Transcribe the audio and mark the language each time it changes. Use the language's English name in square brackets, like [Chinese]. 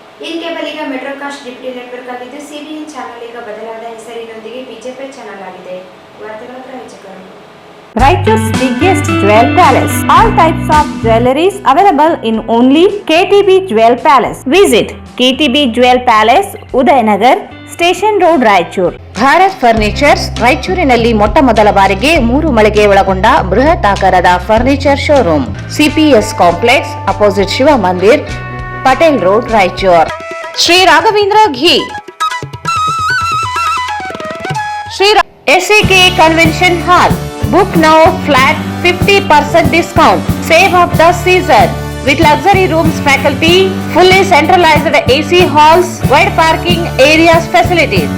[Kannada] In cable ಈಗ ಮೆಟ್ರೋಕಾಸ್ಟ್ deputy network ಆಗಿದ್ದು CBN channel ಈಗ ಬದಲಾದ ಹೆಸರಿನೊಂದಿಗೆ ಬಿಜೆಪಿ ಚಾನೆಲ್ ಆಗಿದೆ. ವಾರ್ತೆಗಳ ಪ್ರಾಯೋಜಕರು [English] Raichur's biggest jewel palace. All types of jewelries available in only KTB Jewel Palace. Visit KTB Jewel Palace, Udayanagar, Station Road, Raichur. [Kannada] Bharat furnitures ರಾಯಚೂರಿನಲ್ಲಿ ಮೊಟ್ಟ ಮೊದಲ ಬಾರಿಗೆ 3 ಮಳಿಗೆ ಒಳಗೊಂಡ ಬೃಹತ್ ಆಕಾರದ furniture showroom. CPS complex opposite Shiva Mandir, Patel road, Raichur. Shri Raghavendra ghee, Shri SAK convention hall. [English] Book now flat 50% discount. Save of the season with luxury rooms, faculty, fully centralized AC halls, wide parking areas facilities.